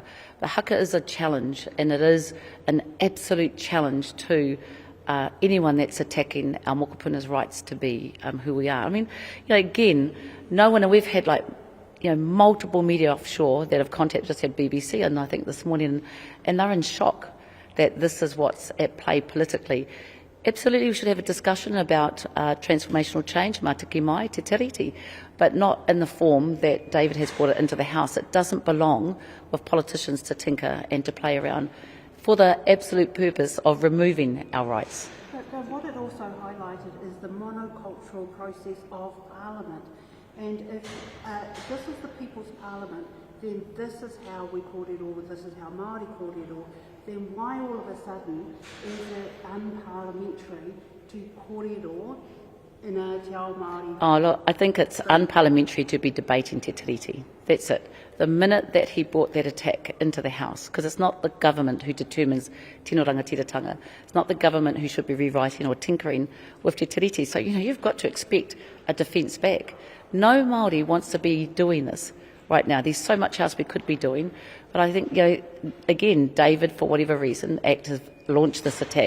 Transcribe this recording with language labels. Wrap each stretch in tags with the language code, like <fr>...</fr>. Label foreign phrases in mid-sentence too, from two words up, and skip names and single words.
<en>But Haka is a challenge, and it is an absolute challenge to anyone that's attacking our mokopuna's rights to be who we are. Again, no one, and we've had multiple media offshore that have contacted, just had BBC, and I think this morning, and they're in shock that this is what's at play politically. Absolutely, we should have a discussion about transformational change,</en> <mi>matiki mai, te tiriti,</mi> <en>but not in the form that David has brought it into the House. It doesn't belong with politicians to tinker and to play around for the absolute purpose of removing our rights. But what it also highlighted is the monocultural process of Parliament. And if this is the People's Parliament, then this is how we kōrero, this is how Māori kōrero, then why all of a sudden is it unparliamentary to kōrero in a</en> <mi>Te Ao Māori?</mi> <en>Oh, look, I think it's unparliamentary to be debating Te Tiriti. That's it. The minute that he brought that attack into the House, because it's not the government who determines</en> <mi>tino rangatiratanga,</mi> <en>it's not the government who should be rewriting or tinkering with Te Tiriti. So, you've got to expect a defence back. No Māori wants to be doing this right now. There's so much else we could be doing. But I think, again, David, for whatever reason, has launched this attack.</en>